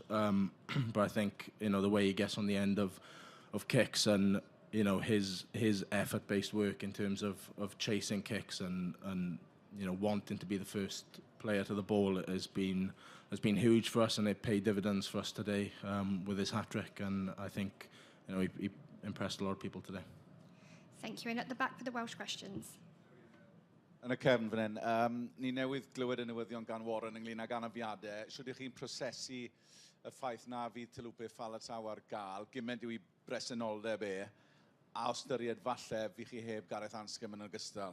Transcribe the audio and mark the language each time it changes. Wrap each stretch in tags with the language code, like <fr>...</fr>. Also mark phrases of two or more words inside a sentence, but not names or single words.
<en>But I think, you know, the way he gets on the end of kicks and, you know, his effort-based work in terms of chasing kicks and you know, wanting to be the first player to the ball has been huge for us, and it paid dividends for us today with his hat-trick, and I think he impressed a lot of people today. Thank you, and at the back for the Welsh questions.</en> <cy>Yn y cefn fan hyn, ni newydd glywed y newyddion gan Warren ynglyn ag anafiadau. Shwd ych chi'n prosesu y ffaith na fydd Talupe Faletau ar gael, gymaint yw i bresenoldeb a ystyried falle fi chi heb Gareth Anscombe yn ogystal?</cy>